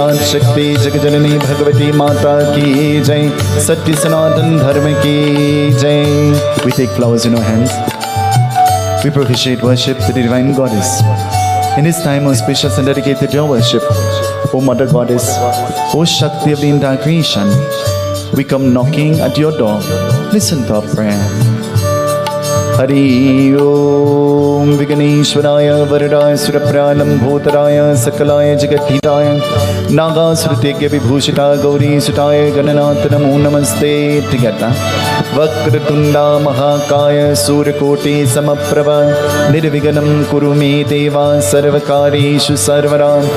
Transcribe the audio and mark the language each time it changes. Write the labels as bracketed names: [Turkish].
[Hindi] आज शक्ति जगजननी भगवती माता की जय। सत्य सनातन धर्म की जय। [English] We take flowers in our hands. We propitiate worship to the divine goddess. In this time auspicious and dedicated to your worship, O Mother Goddess, O Shakti of the entire creation, we come knocking at your door. Listen to our prayer. [Sanskrit] Hari ओम विघ्नेश्वराय वरदाय सुरप्रालम्भोतराय सकलाय जगद्धिताय नागासुरतेज्ञ विभूषिता गौरी सुताय गणनाथ नमो नमस्ते। [English] Together. [Sanskrit] वक्रतुंडा महाकाय सूर्यकोटि समप्रभ निर्विघ्नं कुरु मे देवा सर्वकार्येषु सर्वदा।